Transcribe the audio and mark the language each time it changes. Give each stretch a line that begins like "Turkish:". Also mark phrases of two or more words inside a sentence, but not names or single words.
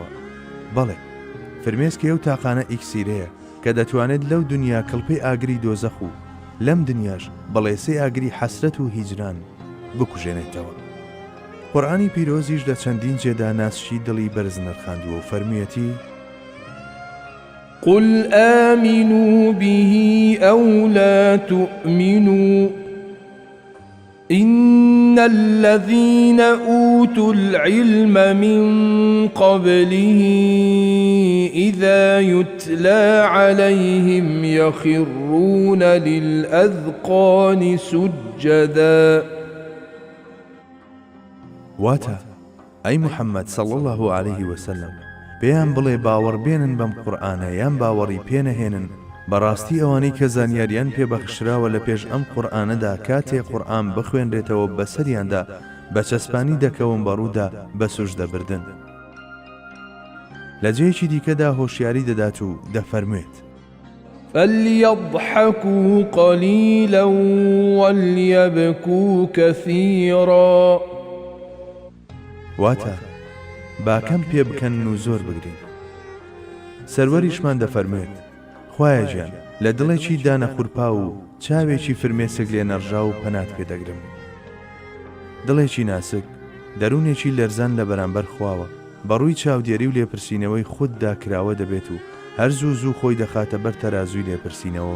Central Kurdish: بەڵێ، فرمێسکی ئەو تاقانە ئیکسیرەیە کە دەتوانێت لەو دنیا کڵپەی ئاگری دۆزەخ و لەم دنیاش بەڵێسەی ئاگری حەسرەت و هیجران بکوژێنێتەوە. قورئانی پیرۆزیش لە چەندین جێدا ناسچی دڵی بەرز نرخاندووە و فەرموویەتی:
Arabic: قل آمنوا به أو لا تؤمنوا إن الذين أوتوا العلم من قبله إذا يتلى عليهم يخرون للأذقان سجدا.
Central Kurdish: واتا
Arabic: أي محمد صلى الله عليه وسلم
Central Kurdish: پێیان بڵێ باوەڕبێنن بەم قورئانە یان باوەڕی پێنەهێنن. بەڕاستی ئەوانەی کە زانیاریان پێبەخشراوە لە پێش ئەم قورئانەدا کاتێ قورئان بخوێنرێتەوە بەسەریاندا بە چەسپانی دەکەون بەڕوودا بە سوژدەبردن. لە جێیەکی دیکەدا هۆشیاری دەدات و دەفەرموێت:
Arabic: فليضحكوا قليلا وليبكوا كثيرا.
Central Kurdish: واتە باکەم پێ بکەن و زۆر بگرین. سەروەریشمان دەفەرموێت: خوایە گیان، لە دڵێکی دانەخورپا و چاوێکی فرمێسک لێ نەڕژا و پەنات پێدەگرم. دڵێکی ناسک، دەروونێکی لەرزان لە بەرامبەر خواوە، بەڕووی چاودێری و لێپرسینەوەی خوددا کراوە دەبێت و هەر زوو زوو خۆی دەخاتە بەر تەرازووی لێپرسینەوەوە.